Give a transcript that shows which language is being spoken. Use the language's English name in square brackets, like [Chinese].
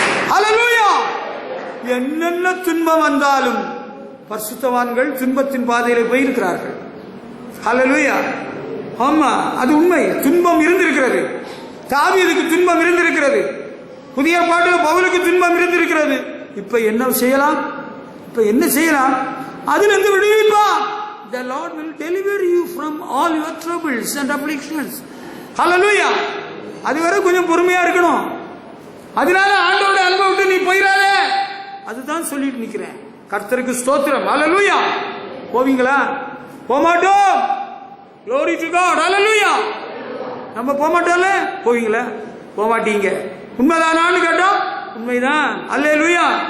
[Tamil] ஹல்லேலூயா. என்னென்ன துன்பம் வந்தாலும் பரிசுத்தவான்கள் துன்பத்தின் பாதையில போயிருக்கிறார்கள். ஹல்லேலூயா. ஆமா, அது உண்மை. துன்பம் இருந்திருக்கிறது. தாவீதுக்கு துன்பம் இருந்திருக்கிறது. புதிய பாட்டில் பவுலுக்கு துன்பம் இருந்திருக்கிறது. இப்ப என்ன செய்யலாம்? இப்ப என்ன செய்யலாம்? அதிலிருந்து விடுவிப்பா. [English] The Lord will deliver you from all your troubles and afflictions. [Tamil] Hallelujah. அதுவரை கொஞ்சம் பொறுமையா இருக்கணும். அதனால ஆண்டவரோட அன்பை விட்டு நீ போயிடாத. அதுதான் சொல்லிட்டு நிக்கிறேன். கர்த்தருக்கு ஸ்தோத்திரம். ஹல்லேலூயா. போவீங்களா? போமாட்டோம். [English] Glory to God. [Tamil] Hallelujah. நம்ம போக மாட்டோம்ல, போவீங்களா? போக மாட்டீங்க. உண்மைதானான்னு கேட்டோம், உண்மைதான். அல்லேலூயா.